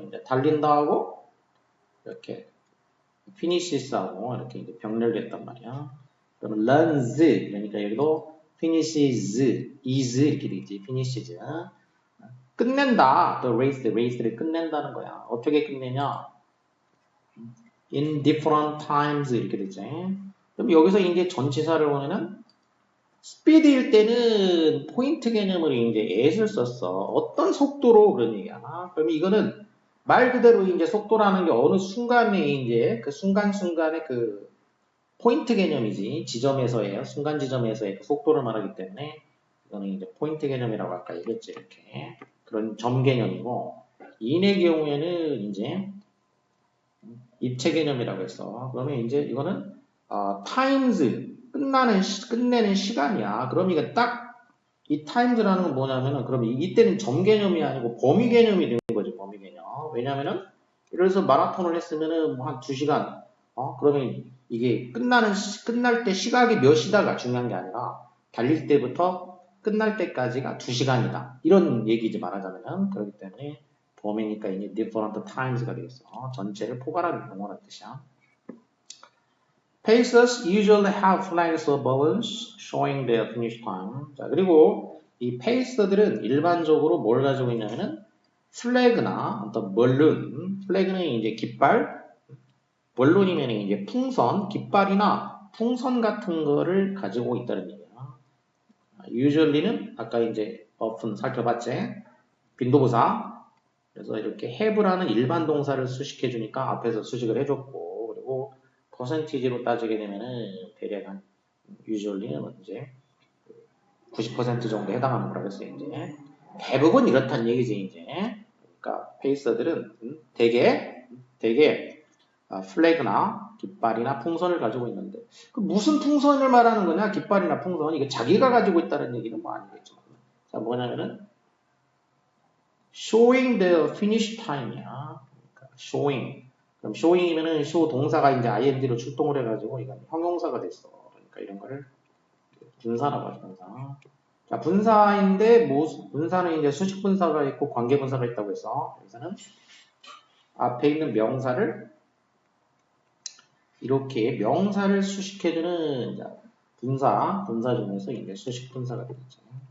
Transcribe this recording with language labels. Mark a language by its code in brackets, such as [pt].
[ko] 그럼 이제 달린다 하고 이렇게 finishes하고 이렇게 이제 병렬됐단 말이야. 그러면 runs 그러니까 여기도 finishes, is 이렇게 되겠지. finishes. 끝낸다. [en] The race [ko] 를 끝낸다는 거야. 어떻게 끝내냐? [en] In different times [ko] 이렇게 되지. 그럼 여기서 이제 전치사를 보면은 speed일 때는 포인트 개념으로 이제 as를 썼어. 어떤 속도로 그런 얘기야. 그러면 이거는 말 그대로 이제 속도라는 게 어느 순간에 이제 그 순간순간의 그 포인트 개념이지. 지점에서의 순간 지점에서의 그 속도를 말하기 때문에 이거는 이제 포인트 개념이라고 아까 얘기했지. 이렇게. 그런 점 개념이고 인의 경우에는 이제 입체 개념이라고 했어. 그러면 이제 이거는 times 끝내는 시간이야. 그럼 이게 딱 이 times라는 건 뭐냐면은 그럼 이때는 점 개념이 아니고 범위 개념이 되는 거지. 범위 개념. 왜냐면은 예를 들어서 마라톤을 했으면은 뭐 한 2시간 그러면 이게 끝날 때 시각이 몇 시다가 중요한 게 아니라 달릴 때부터 끝날 때까지가 2시간이다. 이런 얘기지 말하자면은 그렇기 때문에 범위니까 이제 [en] different times [ko] 가 되겠어. 전체를 포괄하는 용어라는 뜻이야. [en] Pacers usually have flags or balloons showing their finish time. [ko] 자, 그리고 이 페이서들은 일반적으로 뭘 가지고 있냐면은 플래그나 어떤 벌룬, 플래그는 이제 깃발, 벌룬이면 이제 풍선, 깃발이나 풍선 같은 거를 가지고 있다는 얘기야. usually는 아까 이제 often 살펴봤지. 빈도부사. 그래서 이렇게 have라는 일반 동사를 수식해 주니까 앞에서 수식을 해줬고, 그리고 퍼센티지로 따지게 되면은 대략 한 usually는 이제 90% 정도 해당하는 거라 그랬어요. 이제 대부분 이렇다는 얘기지 이제. 그러니까 페이서들은 대개 플래그나 깃발이나 풍선을 가지고 있는데 그 무슨 풍선을 말하는 거냐? 깃발이나 풍선 이게 자기가 가지고 있다는 얘기는 뭐 아니겠죠. 자 뭐냐면은 [en] showing the finish time이야. [ko] 그러니까 showing. 그럼 showing이면은 show 동사가 이제 ing로 출동을 해가지고 이건 형용사가 됐어. 그러니까 이런 거를 분사라고 하죠. 분사. 자 분사인데 분사는 이제 수식 분사가 있고 관계 분사가 있다고 해서 여기서는 앞에 있는 명사를 이렇게 명사를 수식해주는 분사 중에서 이제 수식 분사가 되겠죠.